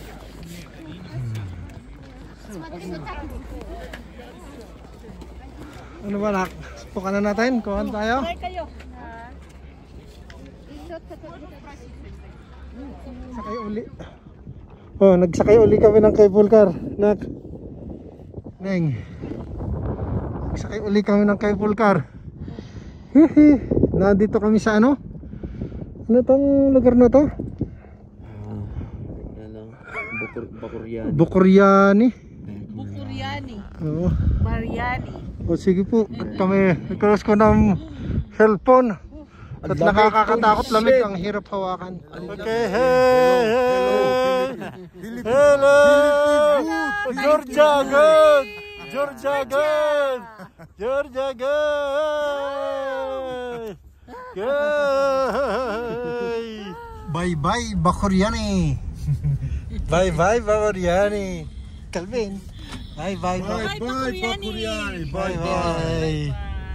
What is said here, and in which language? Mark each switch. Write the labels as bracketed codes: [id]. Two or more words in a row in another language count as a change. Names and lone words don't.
[ru] Смотри, вот так. [tl] Ano ba nak? Pukan na natin? Kuhan tayo? Try kayo. Sakay uli. Oh, nagsakay uli kami ng cable car. Nak. Neng. Sakay uli kami ng cable car. Hihi. Nandito kami sa ano? Ano tong lugar na to? Bakuryani. Bukuryani. Bukuryani. Oo. Mariani. O sige po, at kami nagkaroon ko ng cellphone. At nakakakatakot lamig, ang hirap hawakan. [en] Okay, hey! Hello! Georgia good! Georgia good! Georgia good! Good! Bye-bye, Bakuryani! Bye-bye, Bakuryani! Calvin! Bye-bye, Bye, bye, Bakuryani. Bye, bye. Bye-bye!